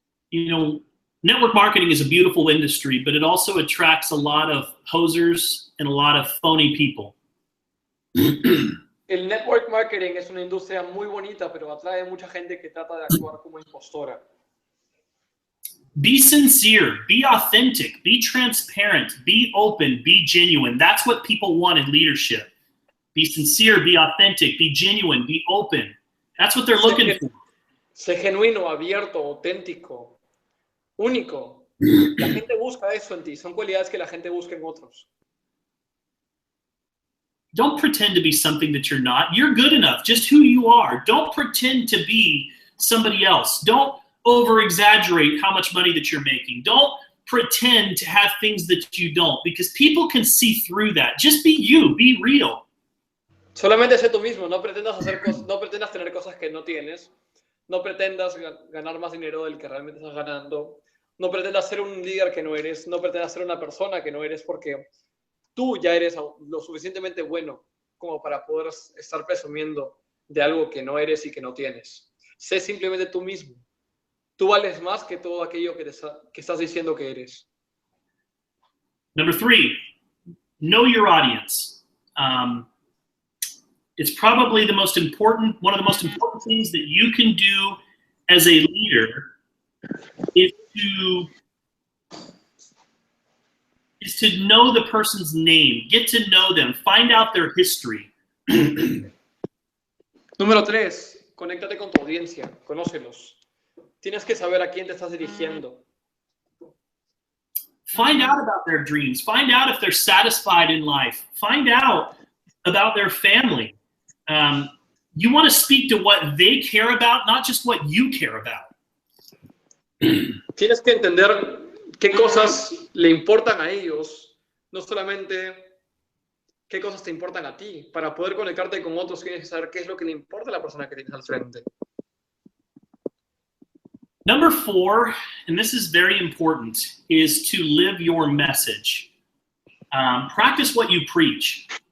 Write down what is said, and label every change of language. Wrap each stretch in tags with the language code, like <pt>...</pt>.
<en>You know, network marketing is a beautiful industry, but it also attracts a lot of posers and a lot of phony people.</en> <es>El network marketing es una industria muy bonita, pero atrae mucha gente que trata de actuar como impostora.</es> <en>Be sincere, be authentic, be transparent, be open, be genuine. That's what people want in leadership. Be sincere, be authentic, be genuine, be open. That's what they're looking for.</en> <es>Sé genuino, abierto, auténtico, único. La gente busca eso en ti. Son cualidades que la gente busca en otros.</es> <en>Don't pretend to be something that you're not. You're good enough, just who you are. Don't pretend to be somebody else. Don't over-exaggerate how much money that you're making. Don't pretend to have things that you don't, because people can see through that. Just be you, be real.</en> <es>Solamente sé tú mismo, no pretendas no pretendas tener cosas que no tienes, no pretendas ganar más dinero del que realmente estás ganando, no pretendas ser un líder que no eres, no pretendas ser una persona que no eres, porque tú ya eres lo suficientemente bueno como para poder estar presumiendo de algo que no eres y que no tienes. Sé simplemente tú mismo. Tú vales más que todo aquello que estás diciendo que eres.</es> <en>Number 3, know your audience. It's probably one of the most important things that you can do as a leader is to know the person's name, get to know them, find out their history.</en> <es>Número 3, conéctate con tu audiencia, conócelos. Tienes que saber a quién te estás dirigiendo.</es> <en>Find out about their dreams. Find out if they're satisfied in life. Find out about their family. You want to speak to what they care about, not just what you care about.</en> <es>Tienes que entender qué cosas le importan a ellos, no solamente qué cosas te importan a ti. Para poder conectarte con otros, tienes que saber qué es lo que le importa a la persona que tienes al frente.</es> <en>Number 4, and this is very important, is to live your message. Practice what you preach.</en>